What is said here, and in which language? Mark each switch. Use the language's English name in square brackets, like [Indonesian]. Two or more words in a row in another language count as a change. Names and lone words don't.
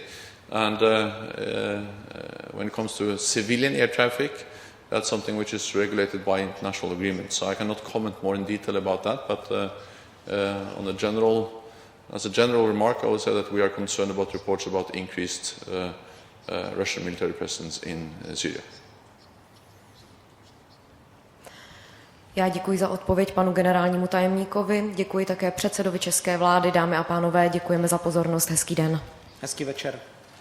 [English] And when it comes to civilian air traffic, that's something which is regulated by international agreements. So I cannot comment more in detail about that, but as a general remark, I would say that we are concerned about reports about increased Russian military presence in Syria. [Czech] Já děkuji za odpověď panu generálnímu tajemníkovi, děkuji také předsedovi české vlády, dámy a pánové, děkujeme za pozornost, hezký den. Hezký večer.